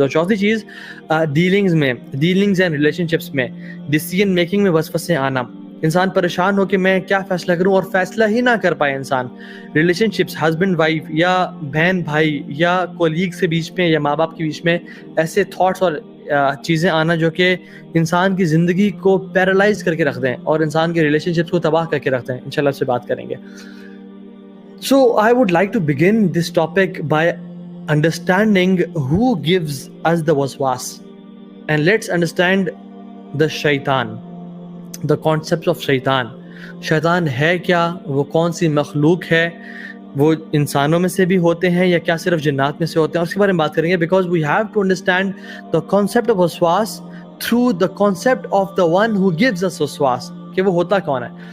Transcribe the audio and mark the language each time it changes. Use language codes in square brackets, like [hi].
[ur] اور چوتھی چیز [en] dealings and relationships [ur] میں، ڈیسیژن میکنگ میں وسوسے آنا، انسان پریشان ہو کہ میں کیا فیصلہ کروں اور فیصلہ ہی نہ کر پائے انسان. ریلیشن شپس، ہسبینڈ وائف یا بہن بھائی یا کولیگ سے بیچ میں یا ماں باپ کے بیچ میں ایسے تھاٹس اور چیزیں آنا جو کہ انسان کی زندگی کو پیرالائز کر کے رکھ دیں اور انسان کے ریلیشن شپس کو تباہ کر کے رکھ دیں. انشاءاللہ اس سے بات کریں گے. [en] So I would like to begin this topic by understanding who gives us the waswas, and let's understand the shaitan, the concept of shaitan. [ur] شیطان ہے کیا، وہ کون سی مخلوق ہے، وہ انسانوں میں سے بھی ہوتے ہیں یا کیا صرف جنات میں سے ہوتے ہیں، اس کے بارے میں بات کریں گے. [en] because we have to understand the concept of وسواس through the concept of the one who gives us وسواس، [ur] کہ وہ ہوتا کون ہے.